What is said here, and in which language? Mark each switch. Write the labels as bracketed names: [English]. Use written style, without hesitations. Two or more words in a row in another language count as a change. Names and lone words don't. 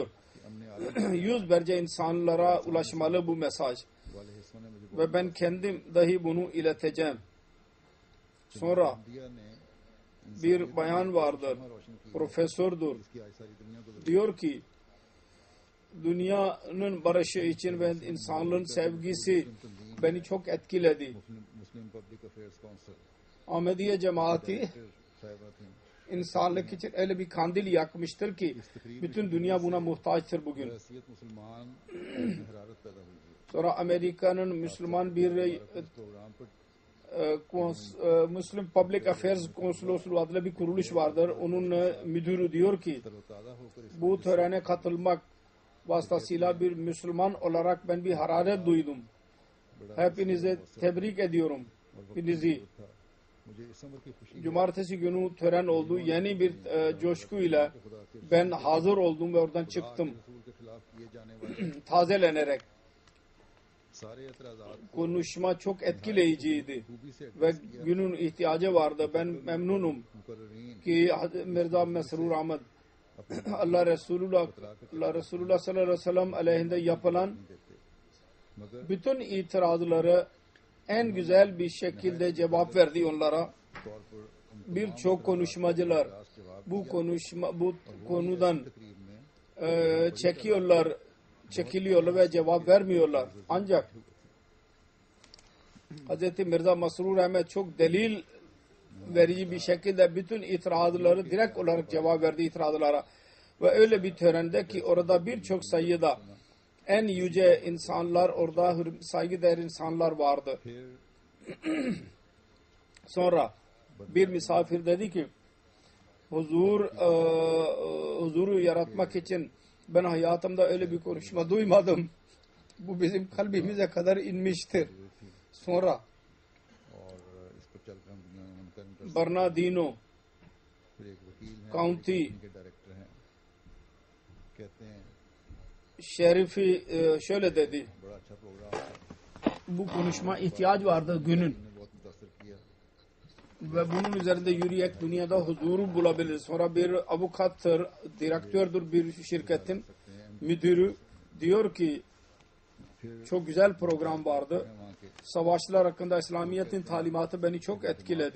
[Urdu] کہ ہم نے عالم [Turkish] Yüzlerce insanlara ulaşmalı bu mesaj. [Urdu] والے حصوں نے مجھے [Turkish] Ve ben kendim dahi bunu ileteceğim. Sonra [Urdu] دیا نے [Turkish] bir bayan vardır. [Urdu] روشن کی [Turkish] Profesördür. [Urdu] اس کی آج ساری دنیا کو [Turkish] Diyor ki dünyanın barışı için ve insanlığın sevgisi beni çok etkiledi. [Urdu] मुस्लिम पब्लिक अफेयर्स काउंसिल [Turkish] Ahmediye cemaati [Urdu] صاحبہ تھی [Turkish] insanlık için öyle bir kandil yakmıştır ki bütün dünya buna muhtaçtır bugün. [Urdu] حیثیت مسلمان حرارت پیدا ہوئی تھی [Turkish] Sonra Amerika'nın Müslüman bir [Urdu] اس پروگرام پر [Turkish] Muslim Public Affairs Konsolosluğu adlı bir kuruluş vardır. Onun müdürü diyor ki [Urdu] تروتازہ ہو کر اس [Turkish] bu törene katılmak vasıtasıyla bir Müslüman olarak ben bir hararet duydum. Hepinize tebrik ediyorum. Hepinizi. [Urdu] تھا مجھے اس امر کی خوشی [Turkish] Cumartesi günü tören oldu. Yeni bir coşkuyla ben hazır oldum ve oradan çıktım. [Urdu] رسول کے خلاف کیے جانے والے [Turkish] Tazelenerek. [Urdu] سارے اعتراضات [Turkish] Konuşma çok etkileyiciydi. [Urdu] خوبی سے [Turkish] Ve günün ihtiyacı vardı. Ben memnunum [Urdu] मुकर्रीन [Turkish] ki Mirza Mesrur Ahmet Allah Resulullah [Arabic] صلى الله عليه وسلم [Turkish] aleyhinde yapılan [Urdu] دیتے مگر [Turkish] bütün itirazları en güzel bir şekilde cevap verdi onlara. [Urdu] طور پر [Turkish] Birçok konuşmacılar bu konudan [Urdu] تقریب میں [Turkish] çekiliyorlar ve cevap vermiyorlar. Ancak Hz. Mirza Mesrur Ahmet çok delil verici bir şekilde bütün itirazları direkt olarak cevap verdi itirazlara. Ve öyle bir törende ki orada birçok sayıda en yüce insanlar orada saygıdeğer insanlar vardı. [Urdu] फिर [Turkish] Sonra bir misafir dedi ki huzuru yaratmak için ben hayatımda öyle bir konuşma duymadım. Bu bizim kalbimize kadar inmiştir. Sonra [Urdu] اور اس پر چل کر ہم دنیا میں منکرم کر [Turkish] Bernardino [Urdu] پھر ایک وکیل ہیں [Turkish] County [Urdu] کے ڈائریکٹر ہیں کہتے ہیں [Turkish] Şerifi şöyle dedi. [Urdu] بڑا اچھا پروگرام تھا, [Turkish] Bu konuşma ihtiyaç vardı günün. [Urdu] نے بہت متاثر کیا. [Turkish] Ve bunun üzerinde yürüyerek dünyada huzuru bulabilir. Sonra bir avukattır, direktördür bir şirketin müdürü. Diyor ki çok güzel program vardı. [Urdu] وہاں کے [Turkish] Savaşlar hakkında İslamiyet'in talimatı beni çok etkiledi.